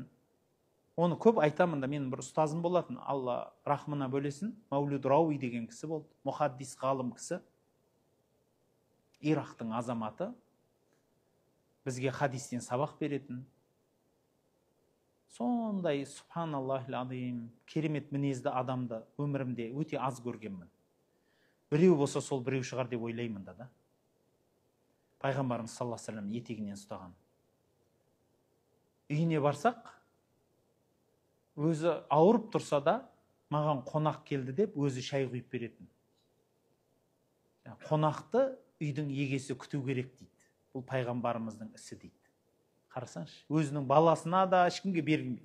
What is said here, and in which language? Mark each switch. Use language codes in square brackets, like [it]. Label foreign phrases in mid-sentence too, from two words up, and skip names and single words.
[kk] Оны көп айтамын да, менің бір ұстазым болатын, Алла рахмына бөлесін, Маулид Рауи деген кісі болды, мұхаддис ғалым кісі, Ирактың азаматы, бізге хадистен сабақ беретін. Сондай, [ar] سبحان الله العظيم, [kk] керемет мінезді адамды өмірімде өте аз көргенмін. Біреу болса сол біреу шығар деп ойлаймын да. Пайғамбарымыз [ar] صلى الله عليه وسلم [kk] етегінен ұстаған. Үйіне барсақ, өзі ауырып тұрса да, маған қонақ келді деп, өзі шай құйып беретін. Қонақты үйдің егесі күту керек дейді. Бұл пайғамбарымыздың ісі дейді. Қарасаңшы, өзінің баласына да ешкімге бергенбейді.